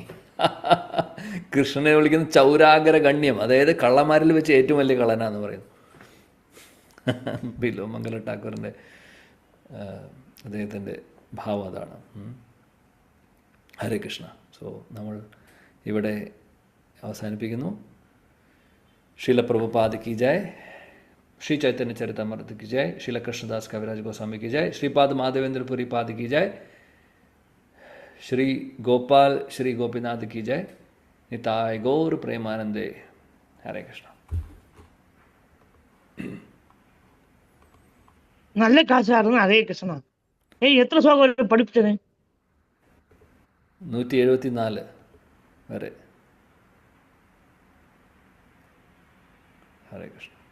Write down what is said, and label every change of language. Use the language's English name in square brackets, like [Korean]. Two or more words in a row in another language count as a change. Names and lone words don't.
[Malayalam] കൃഷ്ണനെ വിളിക്കുന്ന ചൗരാഗ്രഗണ്യം, അതായത് കള്ളന്മാരിൽ വെച്ച് ഏറ്റവും വലിയ കള്ളനാന്ന് പറയുന്നു. ബില്വമംഗല ഠാക്കൂറിൻ്റെ അദ്ദേഹത്തിൻ്റെ ഭാവം അതാണ്. ഹരേ കൃഷ്ണ. സോ നമ്മൾ ഇവിടെ അവസാനിപ്പിക്കുന്നു. [Hindi] श्रील प्रभुपाद की जय, श्री चैतन्य चरितमृत की जय, श्रील कृष्णदास कविराज गोस्वामी की जय, श्रीपाद माधवेंद्रपुरी पाद की जय, श्री गोपाल श्री गोपीनाथ की जय, निताय गौर प्रेमानंदे. हरे कृष्ण. [Malayalam] നല്ല കാശായിരുന്നു. ഹരേ കൃഷ്ണ. എത്ര ശ്ലോകം പഠിപ്പിച്ചത്? 174 വരെ. ഹരേ കൃഷ്ണ.